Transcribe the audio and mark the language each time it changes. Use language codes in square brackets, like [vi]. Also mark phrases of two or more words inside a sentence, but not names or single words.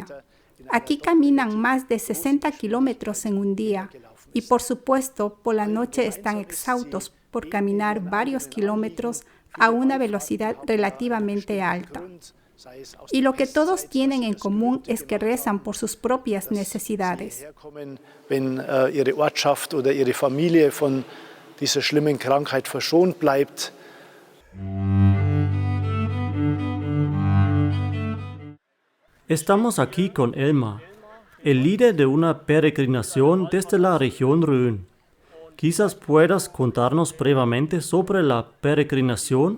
[es] Aquí caminan más de 60 kilómetros en un día y por supuesto por la noche están exhaustos por caminar varios kilómetros a una velocidad relativamente alta. Y lo que todos tienen en común es que rezan por sus propias necesidades. [de] Wenn ihre Ortschaft oder ihre Familie von dieser schlimmen Krankheit verschont bleibt. [es] Estamos aquí con Elmar, el líder de una peregrinación desde la región Rhön. Quizás puedas contarnos brevemente sobre la peregrinación.